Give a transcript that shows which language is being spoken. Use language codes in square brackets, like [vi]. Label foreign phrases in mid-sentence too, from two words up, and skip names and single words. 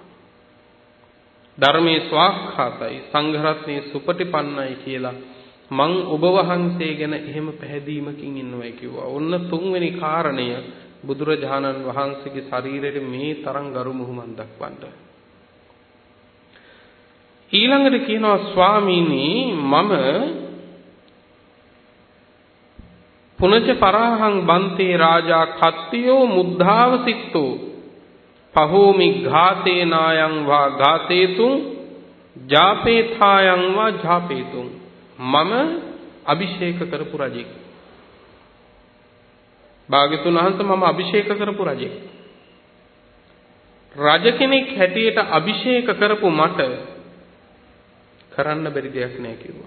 [si] ධර්මයේ ස්වාක්ඛාතයි සංඝ රත්නයේ සුපටිපන්නයි කියලා මං ඔබ වහන්සේ ගැන එහෙම පැහැදීමකින් ඉන්නවයි කිව්වා. ඔන්න තුන්වෙනි කාරණය බුදුරජාණන් වහන්සේගේ ශරීරයේ මේ තරම් ගරු මුහුමන් දක්වන්න. ඊළඟට කියනවා ස්වාමීනි මම [pi] පුනච පරාහං බන්තේ රාජා කත්තියෝ මුද්ධාවසිට්ඨෝ පහෝමි ඝාතේ නායං වා ඝාතේතුං ජාපේථායං වා ජාපේතුං [si] මම අභිෂේක කරපු රජෙක්. භාග්‍යතුන් වහන්සේ මම අභිෂේක කරපු රජෙක්. රජ කෙනෙක් හැටියට අභිෂේක කරපු මට කරන්න බැරි දෙයක් නෑ කිව්වා.